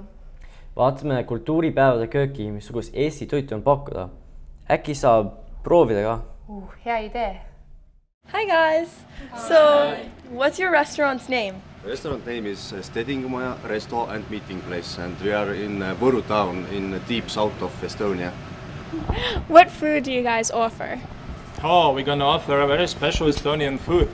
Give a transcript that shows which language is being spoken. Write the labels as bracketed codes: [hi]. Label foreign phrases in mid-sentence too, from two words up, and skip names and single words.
[et] Vaatame kultuuripäevade kööki, missugust Eesti toitu on pakkuda. Äkki saab proovida ka? Hea idee. [en] Hi guys! So, what's your restaurant's name? The restaurant name is Stedingumaja Resto and Meeting Place, and we are in Võru town in the deep south of Estonia. What food do you guys offer? Oh, we're gonna offer a very special Estonian food.